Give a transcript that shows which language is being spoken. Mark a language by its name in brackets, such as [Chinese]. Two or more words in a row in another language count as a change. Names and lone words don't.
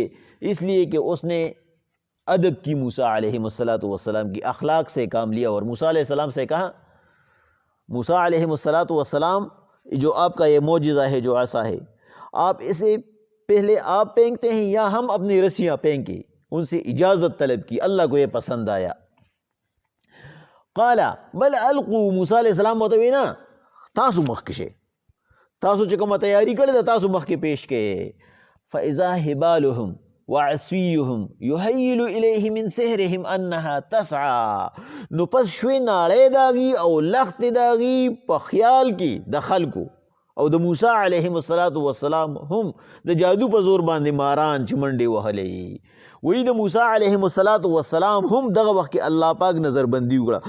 [Urdu] اس لیے کہ اس نے ادب کی موسیٰ [Arabic] علیہ السلام [Urdu] کی اخلاق سے کام لیا اور موسیٰ [Arabic] علیہ السلام [Urdu] سے کہا موسیٰ [Arabic] علیہ السلام [Urdu] جو آپ کا یہ معجزہ ہے جو عصا ہے آپ اسے پہلے آپ پھینکتے ہیں یا ہم اپنی رسیاں پھینکیں؟ ان سے اجازت طلب کی. اللہ کو یہ پسند آیا. [Arabic] قال بل القوا [Pashto] موسیٰ [Arabic] علیہ السلام [Pashto] بتوی نا تاسو مخکشه تاسو چې کومه تیاری کړې ده تاسو مخکې پیش کړئ. [Arabic] فاذا حبالهم وعصيهم يهيل اليه من سحرهم انها تسعى [Pashto] نو پس شوی ناړې داغي او لخت داغي په خیال کې د خلکو او د موسی [Arabic] علیه السلام [Pashto] هم د جادو په زور باندې ماران چې منډې وهلې. وی د موسی [Arabic] علیه السلام [Pashto] هم دغه وخت کې الله پاک نظر بندي وکړه.